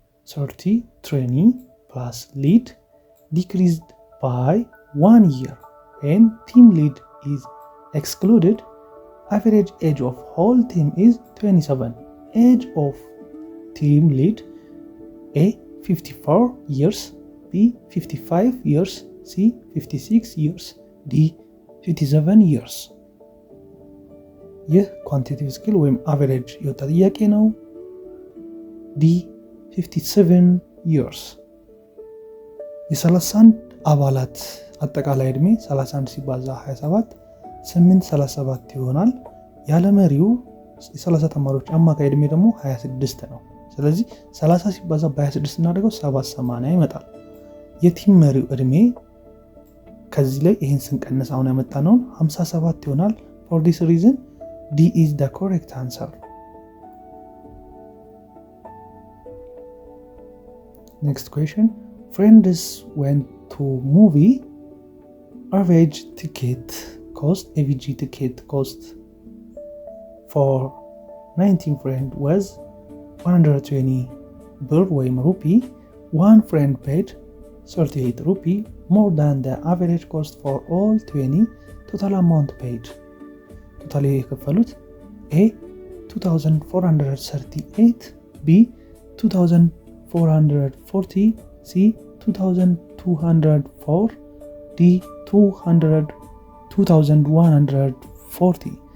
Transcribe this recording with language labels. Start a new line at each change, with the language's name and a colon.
English: 30 trainee plus lead decreased by 1 year and team lead is excluded. Average age of whole team is 27. Age of team lead: A 54 years, B 55 years, C 56 years, D 57 years.
Amharic: ይህ ኳንቲቲቭ ስኪል ወይም አቨሬጅ የወጣ ጥያቄ ነው። ዲ 57 years። የ31 አባላት አጠቃላይ ዕድሜ 31 ሲባዛ 27 837 ይሆናል። ያለ መሪው የ30 ተማሪዎች አማካይ ዕድሜ ደግሞ 26 ነው። ስለዚህ 30 ሲባዛ በ26 እናደርገው 780 ይመጣል። የቲም መሪው ዕድሜ ከዚህ ላይ ይህን ስንቀንስ አሁን ያመጣነውን 57 ይሆናል።
English: for this reason D is the correct answer. Next question. Friends went to movie. Average ticket cost, AVG ticket cost for 19 friend was 120 birr ወይም rupee. One friend paid 38 rupee more than the average cost for all 20. Total amount paid.
Amharic: ቶታሊ የከፈሉት A 2438, B 2440, C 2204, D 2140።